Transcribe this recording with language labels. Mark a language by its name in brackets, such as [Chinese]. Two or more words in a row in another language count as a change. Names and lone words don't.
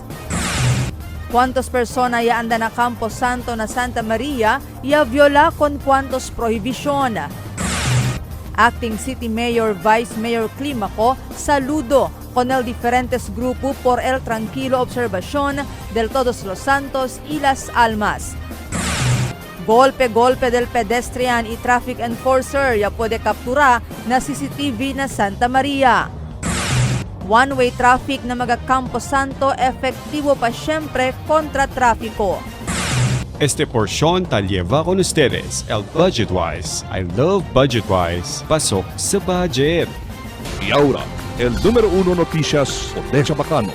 [Chavacano] ¿Cuántos personas ya andan a Campo Santo na Santa Maria ya viola con cuántos prohibición? Acting City Mayor Vice Mayor Climaco saludo con el diferentes grupo por el tranquilo observación del Todos los Santos y Las Almas. Golpe del pedestrian y [English] traffic enforcer [Chavacano] ya puede capturar na CCTV na Santa Maria. [English] One-way traffic [Chavacano] na mga Campo Santo efektibo pa siyempre kontra trafiko. Este porción tal lleva con ustedes el Budgetwise. [English] I love Budgetwise. [Filipino] Pasok sa budget. [Chavacano] Y ahora, el número 1 noticias de Chabacano.